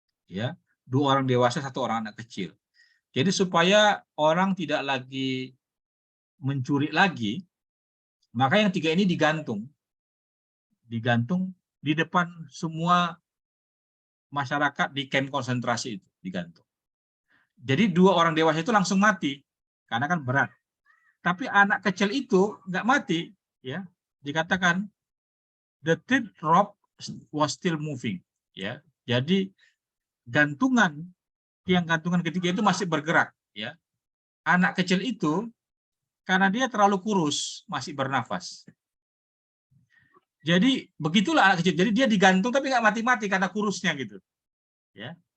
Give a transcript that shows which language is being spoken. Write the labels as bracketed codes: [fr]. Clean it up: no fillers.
[id] Ya, 2 orang dewasa, 1 orang anak kecil. Jadi supaya orang tidak lagi mencuri lagi, maka yang 3 ini digantung di depan semua masyarakat di kamp konsentrasi itu, digantung. Jadi 2 orang dewasa itu langsung mati karena kan berat. Tapi anak kecil itu nggak mati, ya. [en] Dikatakan the third rope was still moving, ya. [id] Jadi tiang gantungan ketiga itu masih bergerak, ya. Anak kecil itu karena dia terlalu kurus masih bernafas. Jadi begitulah anak kecil. Jadi dia digantung tapi nggak mati-mati karena kurusnya gitu, ya.